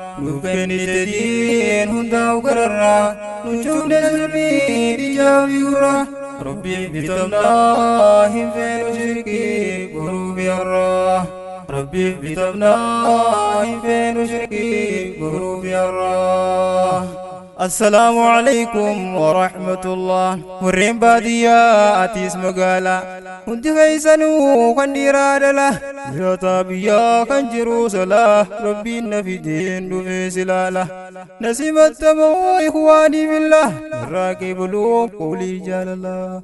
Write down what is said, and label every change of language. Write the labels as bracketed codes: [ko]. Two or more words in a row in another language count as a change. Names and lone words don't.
[om] Nuuf kennite diin hundaa'u gararraa, nu cuubne zulmii ijaa fi gurraa. Rabbiif bitamnaa, hin feenu shirkii, boruuf yarraa. Rabbiif bitamnaa, hin feenu shirkii, boruuf yarraa. [ar] السلام عليكم ورحمة الله. [om] Warreen baadiyyaa atiis magaala, hundi keessanuu kan dhiiraa dhala. Jiraataa biyyaa kan jiru sala, Rabbiin na fideen dhufee si laala. Na simattamoo [ar] إخواني في الله, [om] irraa qeebaluun qawlii jaalala.